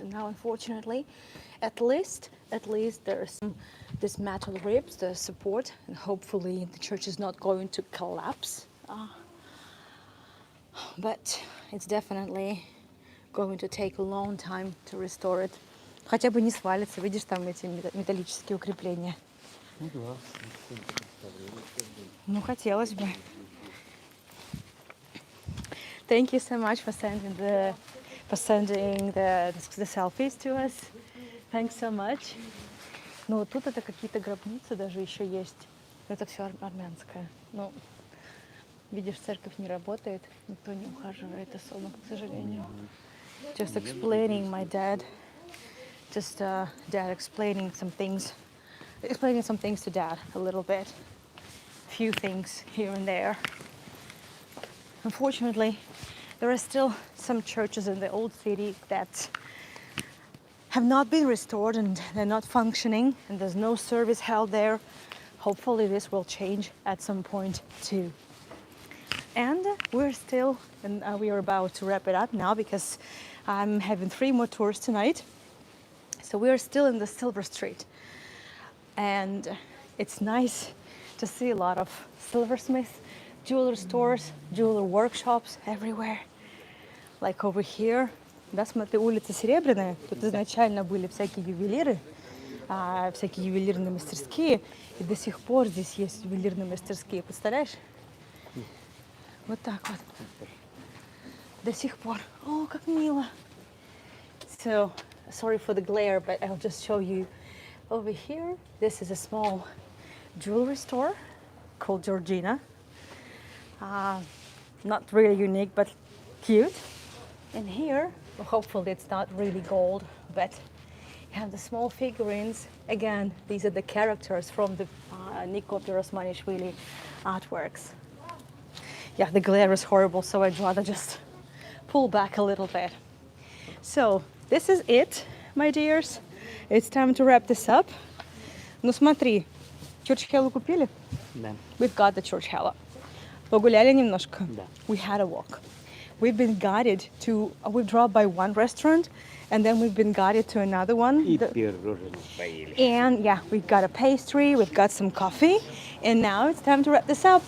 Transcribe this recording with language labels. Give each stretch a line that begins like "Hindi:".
English: And now, unfortunately, at least there's this metal ribs, the support, and hopefully the church is not going to collapse. But it's definitely going to take a long time to restore it.
Russian: Хотя бы не свалится, видишь, там эти металлические укрепления. Ну да. Ну, хотелось бы.
English: Thank you so much for sending the selfies to us. Thanks so much.
Russian: Ну, вот тут это какие-то гробницы даже еще есть. Это все армянское. Ну, видишь, церковь не работает, никто не ухаживает особо, к сожалению.
English: Just explaining my dad. Dad explaining some things to Dad a little bit. Few things here and there. Unfortunately, there are still some churches in the old city that have not been restored and they're not functioning and there's no service held there. Hopefully this will change at some point too. And we are about to wrap it up now because I'm having 3 more tours tonight. So we are still in the Silver Street, and it's nice to see a lot of silversmiths, jeweler stores, jeweler workshops everywhere. Like over here,
Russian: да, смотри, улица Серебряная, тут изначально были всякие ювелиры, всякие ювелирные мастерские, и до сих пор здесь есть ювелирные мастерские, представляешь? Вот так вот. До сих пор. О, как мило.
English: So, sorry for the glare, but I'll just show you over here. This is a small jewelry store called Georgina. Not really unique, but cute. And here, well, hopefully it's not really gold, but you have the small figurines. Again, these are the characters from the Nico Pirosmanishvili artworks. Yeah, the glare is horrible, so I'd rather just pull back a little bit. So, this is it, my dears. It's time to wrap this up.
Russian: Ну смотри, чурчхелу купили? Да.
English: We've got the churchhella.
Russian: Погуляли немножко? Да.
English: We had a walk. We've been guided to, we've dropped by one restaurant and then we've been guided to another one.
Russian: И пирожных поели.
English: And yeah, we've got a pastry, we've got some coffee, and now it's time to wrap this up.